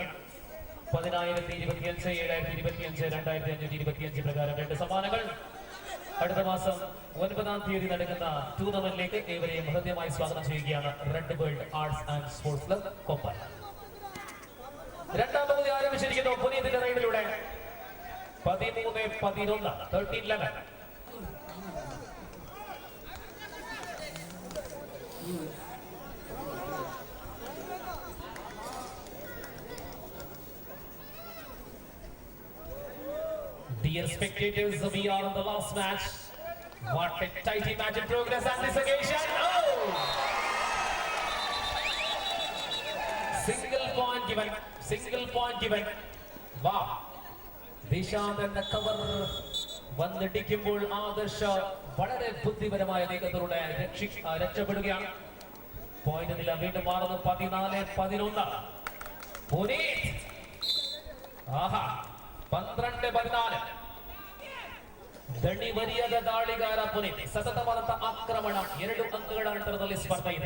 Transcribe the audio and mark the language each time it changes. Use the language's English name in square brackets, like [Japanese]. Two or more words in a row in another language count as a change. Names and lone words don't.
[Malayalam] 10,025, 7,025, 2,525 പ്രകാരം 2 സമ്മാനങ്ങൾ. അടുത്ത മാസം 9-ാം തീയതി നടക്കുന്ന ടൂർണമെന്റിലേക്ക് ഏവരെയും ഹൃദ്യമായി സ്വാഗതം ചെയ്യുകയാണ് റെഡ് വേൾഡ് ആർട്സ് ആൻഡ് സ്പോർട്സ് ക്ലബ് കൊപ്പൽ. രണ്ടാം പകുതി ആരംഭിച്ചിരിക്കുന്നു. പുനീതിന്റെ റൈഡിലൂടെ 13-11, 13-11. [English] Dear spectators, we are in the last match. What a tight match in progress on this occasion. Oh! Single point given. Wow. [Malayalam] ദിശാന്ത് എന്ന കവർ വന്നിടിക്കുമ്പോൾ ആദർശ വളരെ ബുദ്ധിപരമായ നീക്കത്തിലൂടെ രക്ഷപ്പെടുകയാണ്. പോയിന്റ് നില വീണ്ടും മാറുന്നു. 14-11. പുനീത്. ആഹാ, 12-14. [Kannada] ದಣಿ ಬರಿಯದ ದಾಳಿಗಾರ ಪುನೀತ್. ಸತತವಾದಂತ ಆಕ್ರಮಣ. 2 ಅಂಕಗಳ ಅಂತರದಲ್ಲಿ ಸ್ಪರ್ಧೆ ಇದೆ.